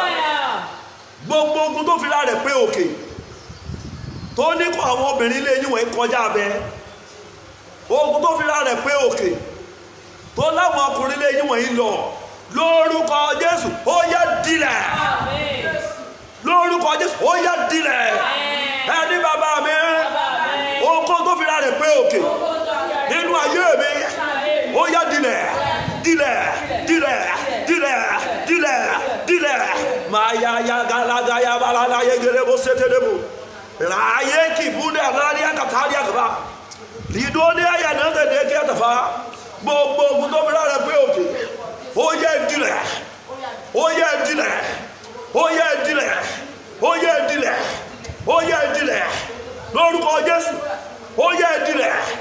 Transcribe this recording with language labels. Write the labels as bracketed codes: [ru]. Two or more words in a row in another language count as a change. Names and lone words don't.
[yo] Gbogbo ogun tó fi ra rẹ̀ pé òkè, tó ní kó àwọn obìnrin ilé yín wọ̀nyí kọjá abẹ́, ogun tó fi ra rẹ̀ pé òkè, tó láwọn ọkùnrin ilé yín wọ̀nyí lọ, lórúkọ Jésù ó yẹ dilẹ̀. Lórúkọ Jésù ó yá dilẹ̀ ẹni bàbá mi ohunkóhun tó fi ra rẹ̀ pé òkè nínú ayé mi ó yá dilẹ̀ dilẹ̀ dilẹ̀ dilẹ̀ dilẹ̀ dilẹ̀ máa ya galaga ya balala yegere bó sétédébò ráyé kìbúdé àdáyé àkàtàdé àkàbà lídóní àyà náà tẹ̀lé kí àtàfà gbogbo ogun tó fi ra rẹ̀ pé òkè ó yá dilẹ̀ ó yá dilẹ̀ ó yá dilẹ̀ ó yá dilẹ̀ ó yá dilẹ̀ lórúkọ Jésù ó yá dilẹ̀